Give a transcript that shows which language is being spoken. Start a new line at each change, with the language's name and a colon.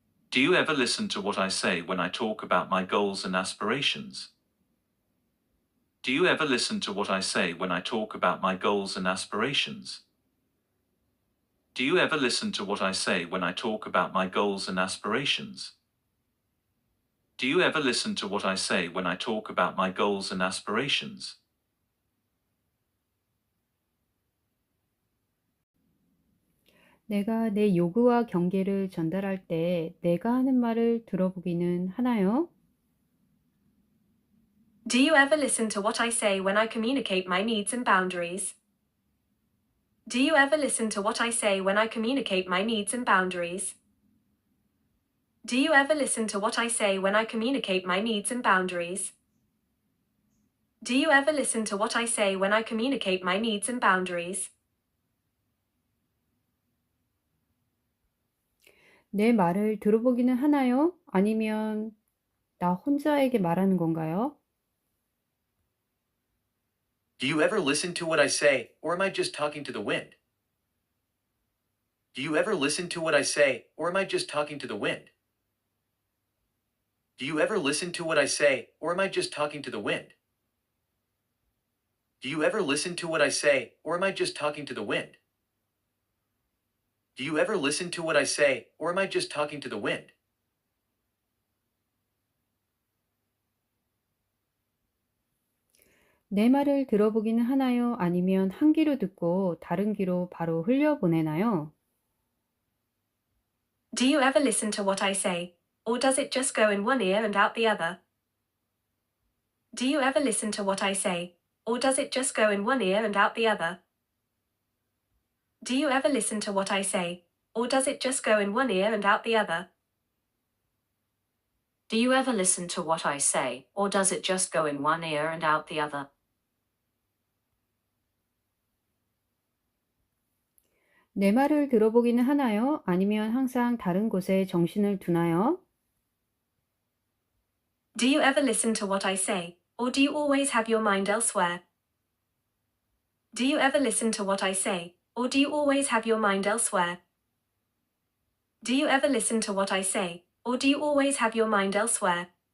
English: Do you ever listen to what I say when I talk about my goals and aspirations? Do you ever listen to what I say when I talk about my goals and aspirations? Do you ever listen to what I say when I talk about my goals and aspirations? Do you ever listen to what I say when I talk about my goals and aspirations?
Korean: 내가 내 요구와 경계를 전달할 때 내가 하는 말을 들어보기는 하나요?
English: Do you ever listen to what I say when I communicate my needs and boundaries? Do you ever listen to what I say when I communicate my needs and boundaries? Do you ever listen to what I say when I communicate my needs and boundaries? Do you ever listen to what I say when I communicate my needs and boundaries?
Korean: 내 말을 들어보기는 하나요? 아니면 나 혼자에게 말하는 건가요?
English: Do you ever listen to what I say, or am I just talking to the wind? Do you ever listen to what I say, or am I just talking to the wind? Do you ever listen to what I say, or am I just talking to the wind? Do you ever listen to what I say, or am I just talking to the wind? Do you ever listen to what I say, or am I just talking to the wind?
Korean: 내 말을 들어보기는 하나요? 아니면 한 귀로 듣고 다른 귀로 바로 흘려보내나요?
English: Do you ever listen to what I say, or does it just go in one ear and out the other? Do you ever listen to what I say, or does it just go in one ear and out the other? Do you ever listen to what I say, or does it just go in one ear and out the other? Do you ever listen to what I say, or does it just go in one ear and out the other?
Korean: 내 말을 들어보기는 하나요? 아니면 항상 다른 곳에 정신을 두나요?
English: Do you ever listen to what I say, or do you always have your mind elsewhere? Do you ever listen to what I say, or do you always have your mind elsewhere? Do you ever listen to what I say, or do you always have your mind elsewhere?